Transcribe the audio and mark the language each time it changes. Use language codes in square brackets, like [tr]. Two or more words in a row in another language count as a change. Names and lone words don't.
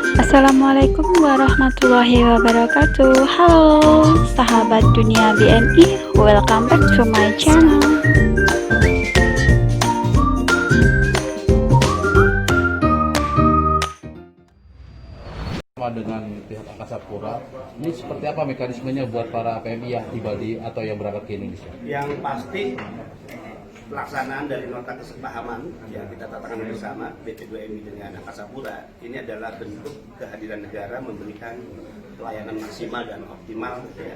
[ar] السلام عليكم ورحمة الله وبركاته. [id] Halo sahabat dunia BNI, [en] welcome back to my channel. [id] Dengan pihak Angkasa Pura, ini seperti apa mekanismenya buat para PMI yang tiba di atau yang berangkat ke Indonesia? Yang pasti pelaksanaan dari nota kesepahaman yang kita tatakan bersama BP2MI dengan Angkasa Pura ini adalah bentuk kehadiran negara memberikan pelayanan maksimal dan optimal ya.